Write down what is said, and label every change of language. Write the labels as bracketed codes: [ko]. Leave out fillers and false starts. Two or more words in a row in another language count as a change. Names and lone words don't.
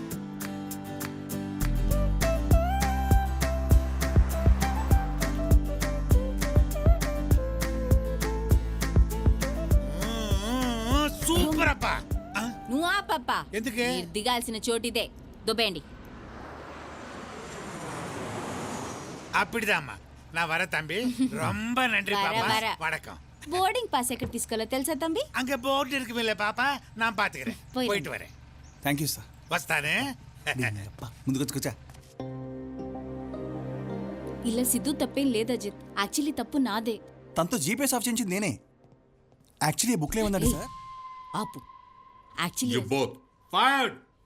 [te] సూపర్ అప్పా. నువ్వు ఆ పప్ప ఎందుకే? మీరు దిగాల్సిన చోటిదే, దుబ్బేయండి. [ta] அப்படிதாம்மா, நான் வர தம்பி. ரொம்ப நன்றி பாப்பா. வணக்கம். [en] boarding pass [te] ఎక్కడ తీసుకోవాలో తెలుసా తంబి? [ta] அங்க போர்டு இருக்குமில்ல பாப்பா, நான் பாத்துக்கிறேன். போயிட்டு வரேன். [en] thank you sir. [te] వస్తానే. ముందుకు కూర్చో. ఇలా సిద్ధు తప్పేం లేదు అజిత్, యాక్చువల్లీ తప్పు నాదే. తనతో [en] GPS off [te] చేయించింది నేనే. యాక్చువల్లీ బుక్లో ఏముందండి సార్? ఆపు. యాక్చువల్లీ [en] you both fired.